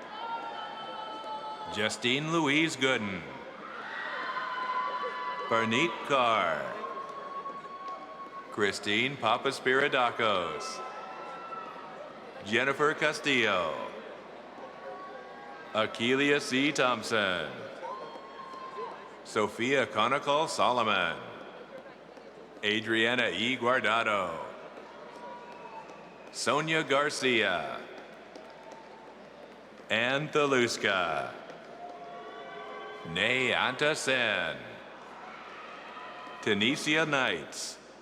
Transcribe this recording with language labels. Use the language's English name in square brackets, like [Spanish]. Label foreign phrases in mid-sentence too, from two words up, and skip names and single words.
[English] Justine Louise Gooden. Parneet Kaur. Christine Papaspiridakos. Jennifer Castillo. Akelia C. Thompson. Sophia Conical Solomon. Adriana E. Guardado. Sonia Garcia. Ann Thaluska. Nay Anta Sen. Tanisha Knights.